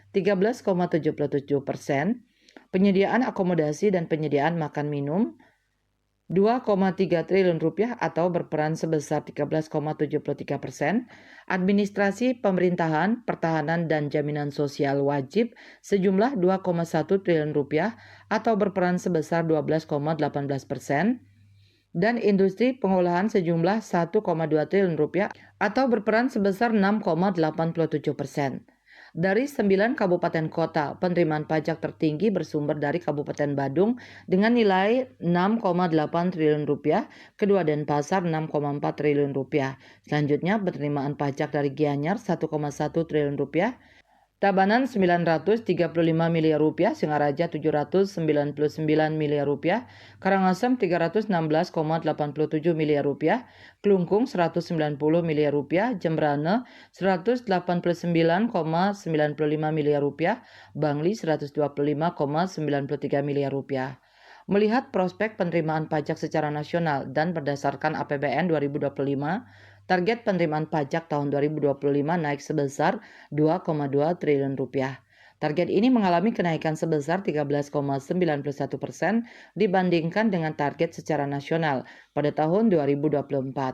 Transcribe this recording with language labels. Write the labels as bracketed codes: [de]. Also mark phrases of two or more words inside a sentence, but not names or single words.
[id] 13,77%, penyediaan akomodasi dan penyediaan makan minum 2,3 triliun rupiah atau berperan sebesar 13,73%, administrasi pemerintahan, pertahanan dan jaminan sosial wajib sejumlah 2,1 triliun rupiah atau berperan sebesar 12,18%, dan industri pengolahan sejumlah 1,2 triliun rupiah atau berperan sebesar 6,87%. Dari 9 kabupaten kota, penerimaan pajak tertinggi bersumber dari Kabupaten Badung dengan nilai 6,8 triliun rupiah, kedua Denpasar 6,4 triliun rupiah. Selanjutnya penerimaan pajak dari Gianyar 1,1 triliun rupiah, Tabanan 935 miliar rupiah, Singaraja 799 miliar rupiah, Karangasem 316,87 miliar rupiah, Klungkung 190 miliar rupiah, Jembrane 189,95 miliar rupiah, Bangli 125,93 miliar rupiah. Melihat prospek penerimaan pajak secara nasional dan berdasarkan APBN 2025, target penerimaan pajak tahun 2025 naik sebesar 2,2 triliun rupiah. Target ini mengalami kenaikan sebesar 13,91% dibandingkan dengan target secara nasional pada tahun 2024.